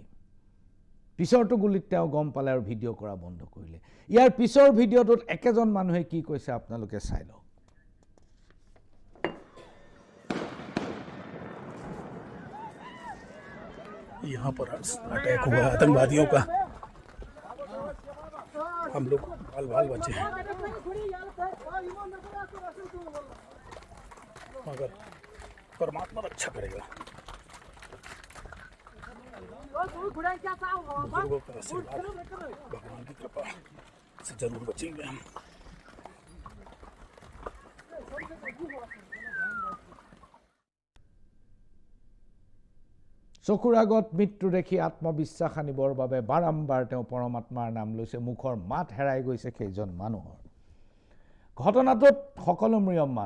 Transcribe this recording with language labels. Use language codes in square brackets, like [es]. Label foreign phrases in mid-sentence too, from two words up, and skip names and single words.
[as] পিছৰটো গুলীত তেওঁ গম পালে আৰু ভিডিঅ' কৰা বন্ধ কৰিলে। ইয়াৰ পিছৰ ভিডিঅ'টোত একেজন মানুহে কি কৈছে আপোনালোকে চাই লওক। [hi] यहाँ पर अटैक हुआ आतंकवादियों का, हम लोग बाल बचे हैं, मगर परमात्मा रक्षा करेगा। बुजुर्गों का आशीर्वाद, भगवान की कृपा से जरूर बचेंगे हम। [as] চকুৰ আগত মৃত্যু দেখি আত্মবিশ্বাস আনিবৰ বাবে বাৰম্বাৰ তেওঁ পৰমাত্মাৰ নাম লৈছে। মুখৰ মাত হেৰাই গৈছে সেইজন মানুহৰ। ঘটনাটোত সকলো ম্ৰিয়মান।